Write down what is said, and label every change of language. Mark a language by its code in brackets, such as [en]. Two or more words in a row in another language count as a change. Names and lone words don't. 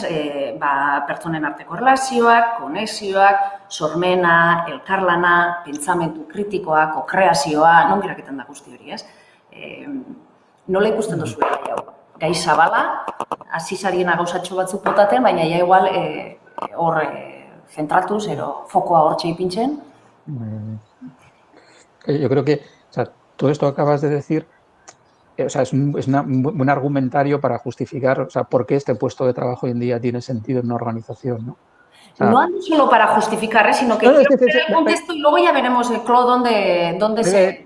[eu] Pertsonen arteko relazioak, konexioak, sormena, elkarlana, pentsamendu kritikoa, kokreazioa, non geraketan da guzti hori, ez? Nola ikusten duzu gai hau? Gai zabala, hasi zariena gauzatxo batzuk botaten, baina ja igual hor zentratuz, fokoa hortxe ipintzen. [es] Yo creo que, o sea, todo esto que acabas de decir, o sea, es un buen argumentario para justificar, o sea, por qué este puesto de trabajo hoy en día tiene sentido en una organización, ¿no? O sea, no solo para justificar, sino que quiero ver el contexto y luego ya veremos el clo dónde se...